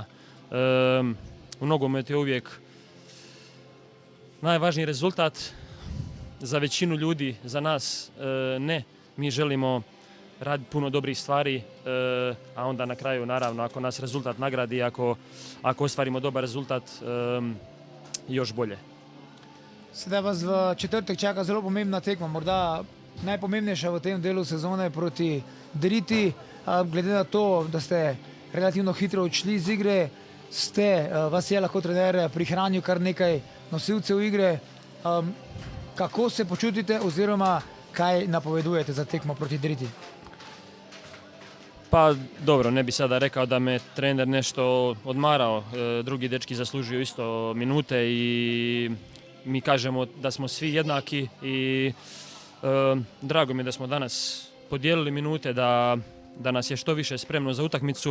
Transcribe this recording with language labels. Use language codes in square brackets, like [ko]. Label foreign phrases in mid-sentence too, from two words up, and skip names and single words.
[hr] U nogometu je uvijek najvažniji rezultat. Za većinu ljudi, za nas ne. Mi želimo raditi puno dobrih stvari, a onda na kraju, naravno, ako nas rezultat nagradi, ako ostvarimo dobar rezultat, još bolje. [sl] Sedaj vas v četrtek čaka zelo pomembna tekma, morda najpomembnejša v tem delu sezone proti Driti. Glede na to, da ste relativno hitro odšli iz igre, vas je lahko trener prihranil kar nekaj nosilcev igre. Kako se počutite oziroma kaj napovedujete za tekmo proti Driti? [hr] Pa dobro, ne bi sada rekao da me trener nešto odmarao. Drugi dečki zaslužuju isto minute i mi kažemo da smo svi jednaki i drago mi je da smo danas podijelili minute, da nas je što više spremno za utakmicu.